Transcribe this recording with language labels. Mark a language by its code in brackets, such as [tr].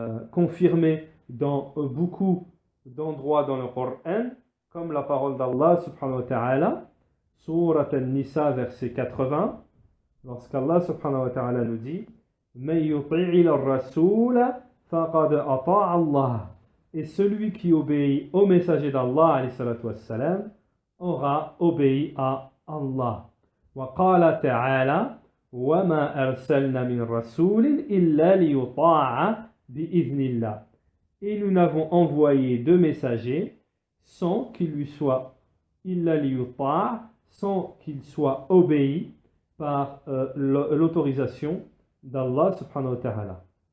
[fr] confirmé dans beaucoup d'endroits dans le Coran, comme la parole d'Allah subhanahu wa ta'ala, Surat An-Nisa, verset 80, lorsqu'Allah subhanahu wa ta'ala nous dit [ar] Man yuti'i ar-rasoul faqad ata'a Allah. [fr] Et celui qui obéit au messager d'Allah alayhi salatu wassalam, aura obéi à Allah. [ar] Wa qala ta'ala وَمَا أَرْسَلْنَا مِنْ رَسُولٍ إِلَّا لِيُطَاعَ بِإِذْنِ اللَّهِ. [fr] Et nous n'avons envoyé de messagers sans qu'il lui soit [ar] إِلَّا لِيُطَاعَ, [fr] sans qu'il soit obéi par l'autorisation d'Allah subhanahu wa ta'ala.